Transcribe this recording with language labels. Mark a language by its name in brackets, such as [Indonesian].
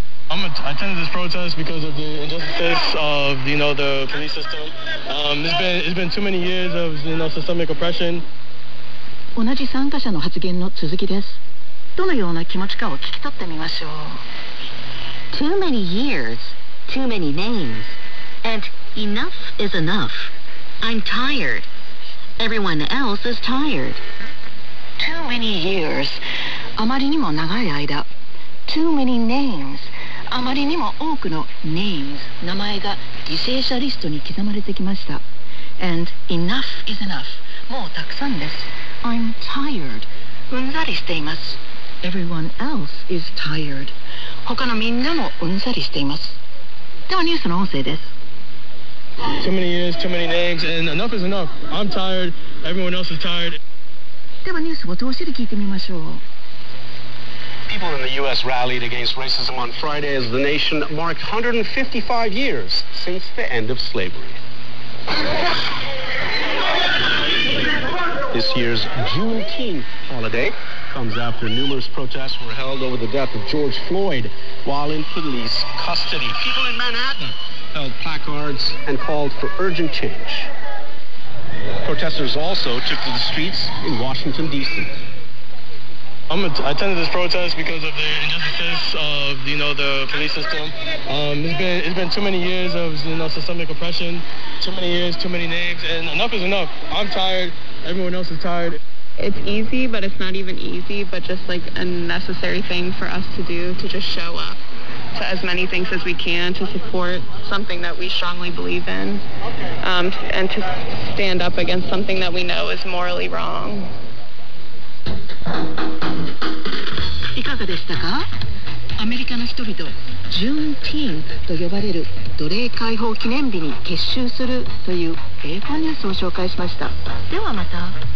[English] I attended this protest because of the injustices of, you know, the police system. It's been too many years of, you know, systemic oppression. [Japanese] 同じ参加者の発言の続きです。どのような気持ちかを聞き取ってみましょう。 [English] Too many years, too many names, and enough is enough. I'm tired. Everyone else is tired. Too many years. [Japanese] あまりにも長い間。 [English] Too many names. [Japanese] あまりにも多くの [English] names [Japanese] 名前が犠牲者リストに刻まれてきました。 [English] And enough is enough [Japanese] もうたくさんです。 [English] I'm tired [Japanese] うんざりしています。 [English] Everyone else is tired [Japanese] 他のみんなもうんざりしています。ではニュースの音声です。 [English] Too many years, too many names and enough is enough. I'm tired, everyone else is tired. [Japanese] ではニュースを通しで聞いてみましょう。 [English] People in the U.S. rallied against racism on Friday as the nation marked 155 years since the end of slavery. This year's Juneteenth holiday comes after numerous protests were held over the death of George Floyd while in police custody. People in Manhattan held placards and called for urgent change. Protesters also took to the streets in Washington, D.C. I attended this protest because of the injustices of, you know, the police system. It's been too many years of, you know, systemic oppression. Too many years, too many names, and enough is enough. I'm tired. Everyone else is tired. It's easy, but it's not even easy, but just like a necessary thing for us to do to just show up to as many things as we can to support something that we strongly believe in, and to stand up against something that we know is morally wrong. [Japanese] いかがでしたか。アメリカの人々、ジューンティーンと呼ばれる奴隷解放記念日に結集するという英語ニュースを紹介しました。ではまた。